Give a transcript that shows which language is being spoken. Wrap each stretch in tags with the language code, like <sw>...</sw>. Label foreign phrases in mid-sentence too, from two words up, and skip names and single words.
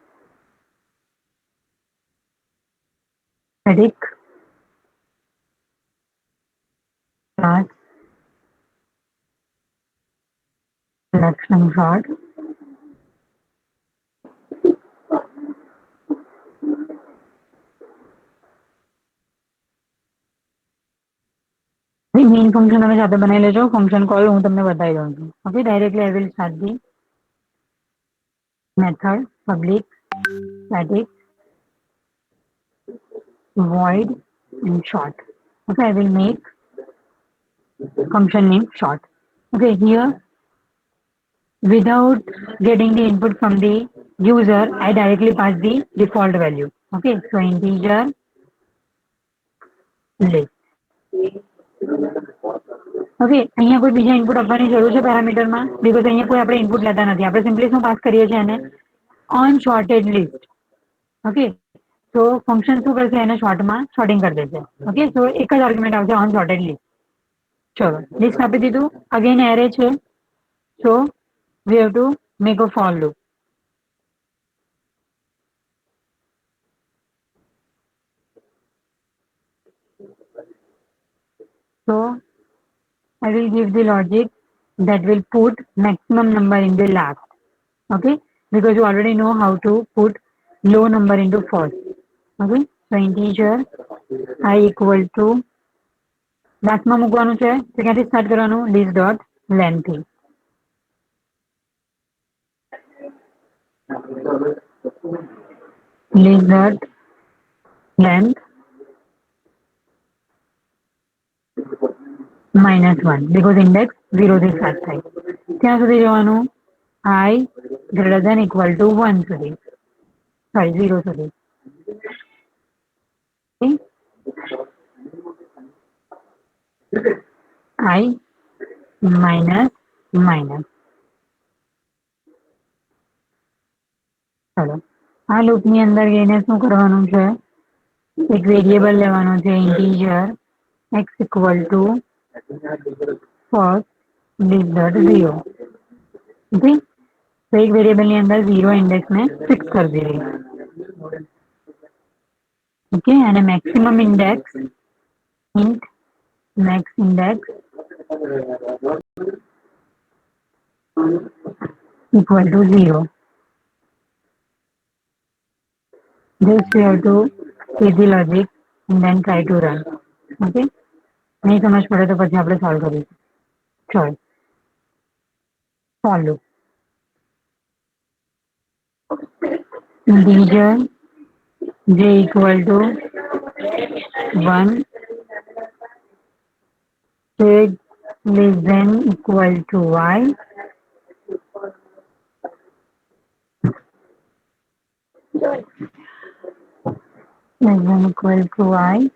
<en>static class selection sort</en> <gu>મેઇન ફંક્શન તમે સાથે બનાવી લેજો.</gu> <en>function call</en> <gu>હું તમને બતાવી દઉં છું.</gu> <en>okay, directly I will start the method public static void and short. Okay, I will make function name short. Okay, here without getting the input from the user, I directly pass the default value. Okay, so integer list.</en> <gu>ઓકે, અહીંયા કોઈ બીજા ઇનપુટ આપવાની જરૂર છે પેરામીટરમાં? બીકોઝ અહીંયા કોઈ આપણે ઇનપુટ લેતા નથી, આપણે સિમ્પલી શું પાસ કરીએ છીએ એને</gu> <en>unsorted list.</en> <gu>ઓકે, તો ફંક્શન શું કરશે એને શોર્ટમાં સોર્ટિંગ કરી દેશે. ઓકે, તો એક જ આર્ગ્યુમેન્ટ આવશે</gu> <en>unsorted list.</en> <gu>ચલો લિસ્ટ આપી દીધું. અગેન એરે છે,</gu> <en>so we have to make a for loop. So I will give the logic that will put maximum number in the last. Okay, because you already know how to put low number into first. Okay, so integer I equal to</en> <gu>લાસ્ટમાં મૂકવાનું છે તો ક્યાંથી સ્ટાર્ટ કરવાનું</gu> <en>list dot length થી list dot length -1 because index 0 થી start</en> <gu>થાય ત્યાં સુધી જવાનું</gu> <en>I greater than equal to 1 સુધી sorry 0 સુધી okay? I minus minus</en> <gu>ચલો આ લૂપ ની અંદર જઈને શું કરવાનું છે એક વેરિયેબલ લેવાનો છે</gu> <en>integer x equal to first list dot 0</en> <hi>ओके तो एक वेरिएबल</hi> <gu>ની અંદર</gu> <en>0</en> <hi>इंडेक्स में फिक्स कर दीजिए ओके</hi> <en>and a maximum index int max index equal to 0 this we have to see the logic and then try to run okay</en> <hi>नहीं समझ पड़े तो</hi> <gu>પછી આપણે સોલ્વ કરીશું ચલો</gu> <en>for loop integer j equal to 1 take less than equal to y less than equal to y</en>